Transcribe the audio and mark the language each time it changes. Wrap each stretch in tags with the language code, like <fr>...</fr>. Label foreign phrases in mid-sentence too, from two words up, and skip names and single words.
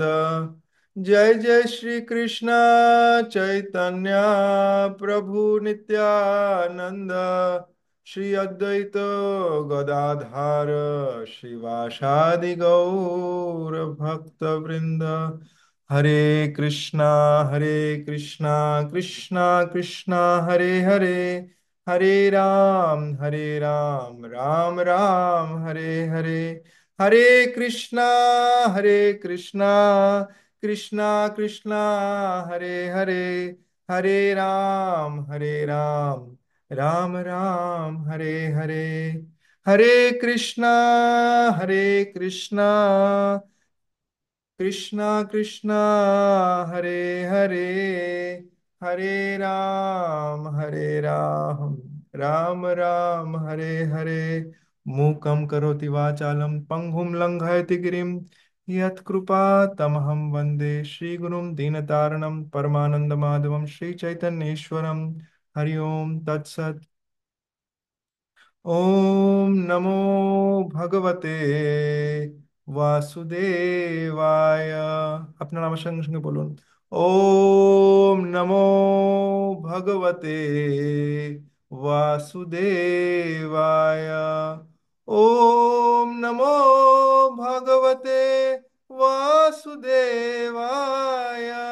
<sa>जय जय श्री कृष्ण चैतन्य प्रभु नित्यानंद, श्री अद्वैत गदाधर शिवासादि गौर भक्त वृंद। हरे कृष्णा कृष्णा कृष्णा हरे हरे, हरे राम राम राम हरे हरे। हरे कृष्णा कृष्णा कृष्णा कृष्णा हरे हरे, हरे राम राम राम हरे हरे। हरे कृष्णा कृष्णा कृष्णा हरे हरे, हरे राम राम राम हरे हरे। मूकं करोति वाचालं पंगुं लंघयति गिरिं, यत्कृपा तमहं वन्दे श्रीगुरुं दीनतारणं परमानन्दमाधवं श्रीचैतन्येश्वरं। हरि ओम तत्सत्। ओम नमो भगवते वासुदेवाय।</sa> <bn>আপনার আমার সঙ্গে সঙ্গে বলুন,</bn> <sa>ওম নমো ভগবতে वासुदेवाय। ओम नमो भगवते वासुदेवाय।</sa>